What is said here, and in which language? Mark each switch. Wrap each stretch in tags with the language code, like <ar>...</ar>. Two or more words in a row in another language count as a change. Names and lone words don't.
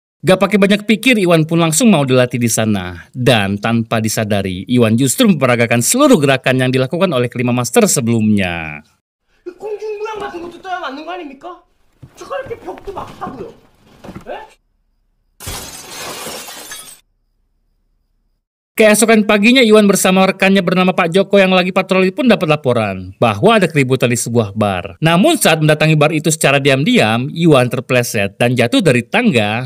<id>Gak pakai banyak pikir, Iwan pun langsung mau dilatih di sana. Dan tanpa disadari, Iwan justru memperagakan seluruh gerakan yang dilakukan oleh kelima master sebelumnya.</id> <ko>공중부양 같은 것도 떠야 맞는 거 아닙니까? 저렇게 벽도 막 하고요.</ko> <id>Keesokan paginya, Iwan bersama rekannya bernama Pak Joko yang lagi patroli pun dapat laporan bahwa ada keributan di sebuah bar. Namun saat mendatangi bar itu secara diam-diam, Iwan terpleset dan jatuh dari tangga.</id>